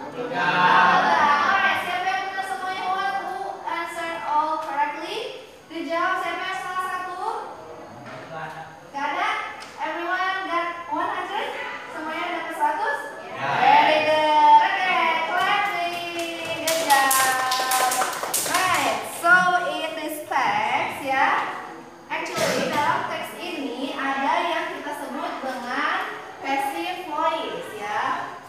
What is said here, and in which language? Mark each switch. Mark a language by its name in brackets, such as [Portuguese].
[Indonesian] Alright, siapa yang benar semuanya? [English] Who answered all correctly? [Indonesian] Dijawab siapa yang salah satu? Gak ada? [English] Everyone got 100? [Indonesian] Semuanya dapat 100? [English] Very good. Okay, clapping. Good job. Right, so in this text [Indonesian] ya, actually dalam teks ini ada yang kita sebut dengan passive voice ya.